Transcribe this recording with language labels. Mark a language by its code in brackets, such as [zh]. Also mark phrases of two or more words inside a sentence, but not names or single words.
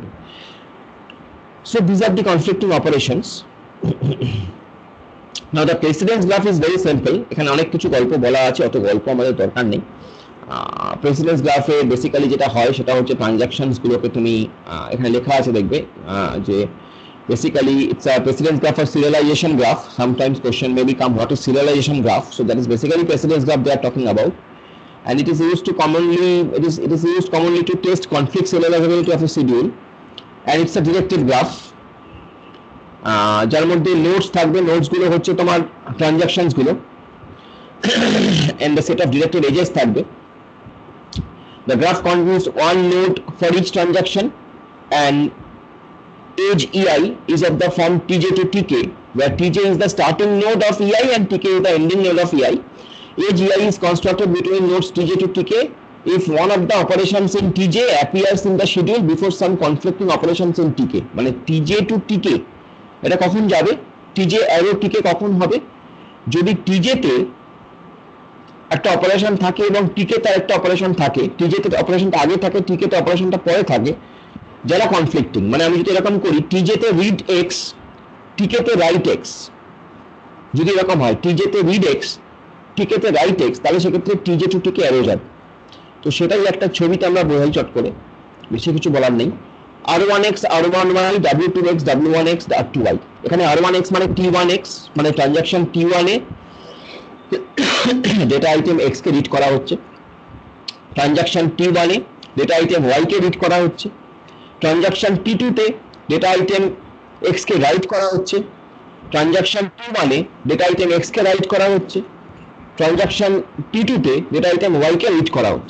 [en] So this are the conflicting operations. Now the precedence graph is very simple. [bn] এখানে অনেক কিছু গল্প বলা আছে, অত গল্প আমাদের দরকার নেই। প্রেসিডেন্স গ্রাফে বেসিক্যালি যেটা হয় সেটা হচ্ছে ট্রানজাকশনস গুলোকে তুমি এখানে লেখা আছে দেখবে যে [en] basically it's a precedence graph or serialization graph. Sometimes question may become what is serialization graph. So that is basically precedence graph they are talking about, and it is used to commonly used commonly to test conflict serializability of a schedule, and it's a directed graph [bn] যার মধ্যে নোডস থাকবে। নোডস গুলো হচ্ছে তোমার ট্রানজাকশনস গুলো [en] and the set of directed edges [bn] থাকবে। [en] The graph contains one node for each transaction, and edge EI is of the form Tj to Tk, where Tj is the starting node of EI and Tk is the ending node of EI. Edge EI is constructed between nodes Tj to Tk if one of the operations in Tj appears in the schedule before some conflicting operations in Tk. [bn] মানে Tj to Tk এটা কখন যাবে? Tj arrow Tk কখন হবে? যদি Tj তে একটা অপারেশন থাকে এবং Tk তে একটা অপারেশন থাকে, Tj তে অপারেশনটা আগে থাকে, Tk তে অপারেশনটা পরে থাকে, যারা কনফ্লিক্টিং। মানে আমি যদি এরকম করি Tj তে রিড x, Tk তে রাইট x, যদি এরকম হয় Tj তে রিড x, Tk তে রাইট x, তাহলে সেক্ষেত্রে Tj to Tk অ্যারো যাবে। তো সেটাই একটা ছবিতে আমরা বোঝাই চট করে, বেশি কিছু বলার নেই। R1x R1y W2x W1x R2y। এখানে R1x মানে T1x, মানে ট্রানজাকশন T1 এ [en] data item [bn] x কে রিড করা হচ্ছে, ট্রানজাকশন T1 এ [en] data item [bn] y কে রিড করা হচ্ছে, ট্রানজাকশন T2 তে [en] data item [bn] x কে রাইট করা হচ্ছে, ট্রানজাকশন T1 এ [en] data item [bn] x কে রাইট করা হচ্ছে, ট্রানজাকশন T2 তে [en] data item [bn] y কে রিড করা হচ্ছে।